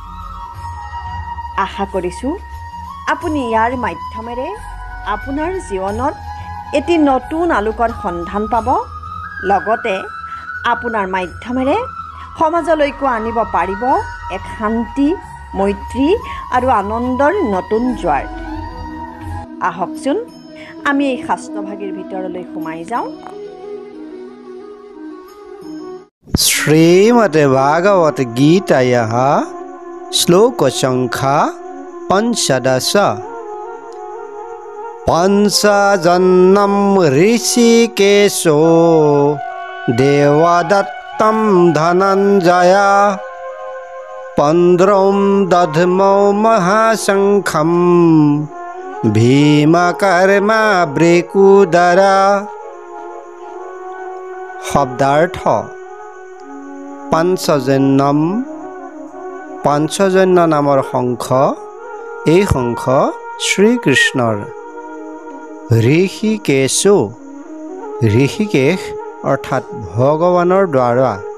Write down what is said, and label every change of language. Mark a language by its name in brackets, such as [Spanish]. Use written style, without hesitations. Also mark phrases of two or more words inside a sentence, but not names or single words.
[Assamese] আশা কৰিছোঁ আপুনি ইয়াৰ মাধ্যমেৰে আপোনাৰ জীৱনত এটি নতুন আলোকৰ সন্ধান পাব, লগতে আপোনাৰ মাধ্যমেৰে সমাজলৈকো আনিব পাৰিব এক শান্তি, মৈত্ৰী আৰু আনন্দৰ নতুন জোৱাৰ। আহকচোন আমি এই শাস্ত্ৰভাগীৰ ভিতৰলৈ সোমাই যাওঁ। [Sanskrit] श्रीमद् भागवत गीतायाः श्लोक संख्या 15। पंचजन्म ऋषिकेशो देवदत्तं धनञ्जय पंद्रं दध्मौ महाशंखं भीमकर्मा ब्रेकुदरा। [Assamese] शब्दार्थ পাঞ্চজন্য নামৰ শংখ, এই শংখ শ্ৰীকৃষ্ণৰ। ঋষিকেশো, ঋষিকেশ অৰ্থাৎ ভগৱানৰ দ্বাৰা।